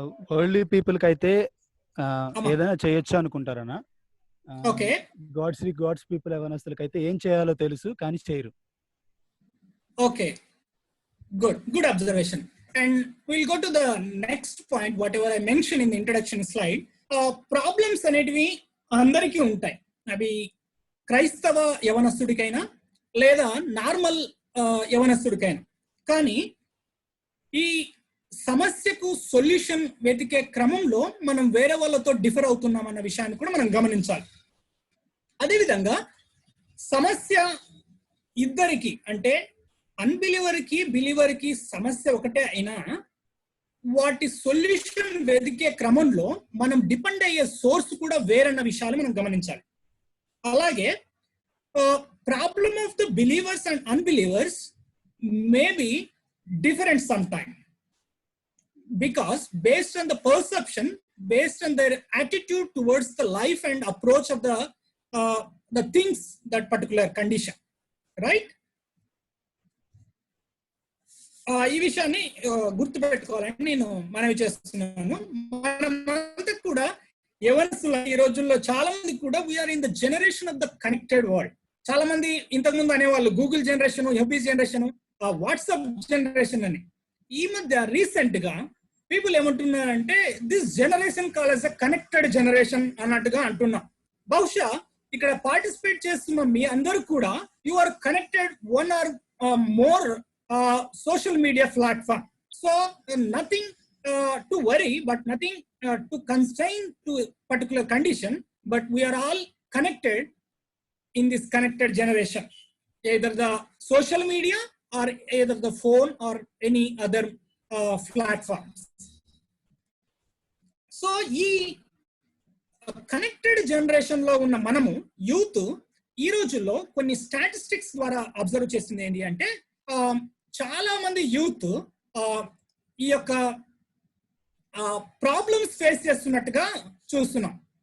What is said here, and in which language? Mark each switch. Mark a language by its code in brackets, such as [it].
[te] Worldly people కి అయితే ఏదైనా చేయొచ్చు అనుకుంటారనా? ఓకే. గాడ్స్ పీపుల్ యవనస్తులకి అయితే ఏం చేయాలో తెలుసు కానీ చేయరు. [en] Okay, good observation. And we'll go to the next point, whatever I mentioned in the introduction slide. [te] Problems అనేటివి అందరికీ ఉంటాయి. అవి క్రైస్తవ యవనస్తుడికైనా లేదా నార్మల్ యవనస్తుడికైనా. కానీ ఈ సమస్యకు సొల్యూషన్ వెతికే క్రమంలో మనం వేరే వాళ్ళతో డిఫర్ అవుతున్నాం అన్న విషయాన్ని కూడా మనం గమనించాలి. అదేవిధంగా సమస్య ఇద్దరికి, అంటే అన్బిలీవర్ కి బిలీవర్ కి సమస్య ఒకటే అయినా వాటి సొల్యూషన్ వెతికే క్రమంలో మనం డిపెండ్ అయ్యే సోర్స్ కూడా వేరన్న విషయాలు మనం గమనించాలి. [en] అలాగే problem of the believers and unbelievers may be different some time, because based on the perception, based on their attitude towards the life and approach of the things, that particular condition, right? [te] ఈ విషయాన్ని గుర్తుపెట్టుకోవాలని నేను మనవి చేస్తున్నాను. మనమంతా కూడా యవనస్తుల ఈ రోజుల్లో చాలా మంది కూడా [en] We are in the generation of the connected world. [te] చాలా మంది ఇంతకుముందు అనేవాళ్ళు Google generation, FB generation, WhatsApp generation అని. ఈ మధ్య రీసెంట్ గా పీపుల్ ఏమంటున్నారంటే [en] this generation call as a connected generation [te] అన్నట్టుగా అంటున్నాం. బహుశా ఇక్కడ పార్టిసిపేట్ చేస్తున్న మీ అందరూ కూడా [en] You are connected one or more social media platform. So nothing to worry, but nothing to constrain to a particular condition, but we are all connected in this connected generation, either the social media or either the phone or any other platforms. [te] So ఈ connected generation లో ఉన్న మనము youth ఈ రోజుల్లో కొన్ని statistics ద్వారా observe చేసింది ఏంటి అంటే చాలా మంది యూత్ ఈ యొక్క ప్రాబ్లమ్స్ ఫేస్ చేస్తున్నట్టుగా చూస్తున్నాం.